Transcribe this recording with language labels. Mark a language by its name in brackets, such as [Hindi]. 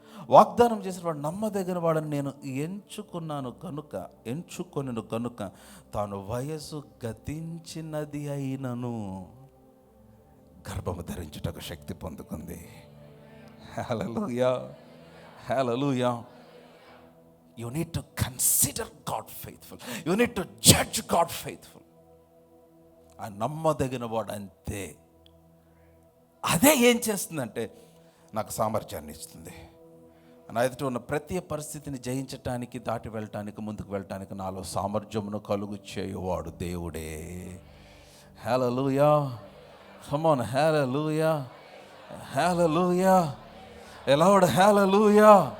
[Telugu] వాగ్దానం చేసిన వాడు నమ్మదగిన వాడని నేను ఎంచుకొనిను కనుక తాను వయసు గతించినది అయినను గర్భము ధరించుటకు శక్తి పొందుకుంది. హల్లెలూయా, హల్లెలూయా. [English] You need to consider God faithful. You need to judge God faithful. [Telugu] ఆ నమ్మదగిన వాడు అంతే. అదే ఏం చేస్తుందంటే నాకు సామర్థ్యాన్ని ఇస్తుంది. నా ఎదుట ఉన్న ప్రతి పరిస్థితిని జయించటానికి, దాటి వెళ్ళటానికి, ముందుకు వెళ్ళటానికి నాలో సామర్థ్యమును కలుగు చేయువాడు దేవుడే. హల్లెలూయా, [English] come on, [Telugu] hallelujah, hallelujah, allowed hallelujah.